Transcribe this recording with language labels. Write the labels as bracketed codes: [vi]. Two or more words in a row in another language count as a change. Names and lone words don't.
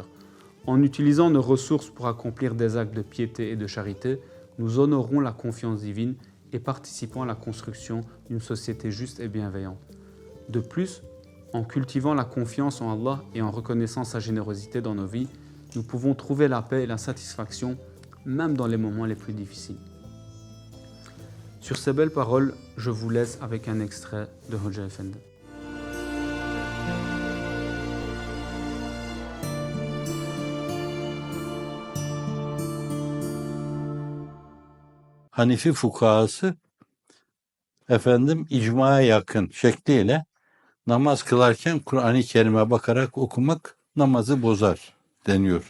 [fr] En utilisant nos ressources pour accomplir des actes de piété et de charité, nous honorons la confiance divine et participons à la construction d'une société juste et bienveillante. De plus, en cultivant la confiance en Allah et en reconnaissant sa générosité dans nos vies, nous pouvons trouver la paix et la satisfaction, même dans les moments les plus difficiles. Sur ces belles paroles, je vous laisse avec un extrait de Hoxha Effendi. [tr] Hanefi fukahası icmaya yakın şekliyle namaz kılarken Kur'an-ı Kerim'e bakarak okumak namazı bozar deniyor.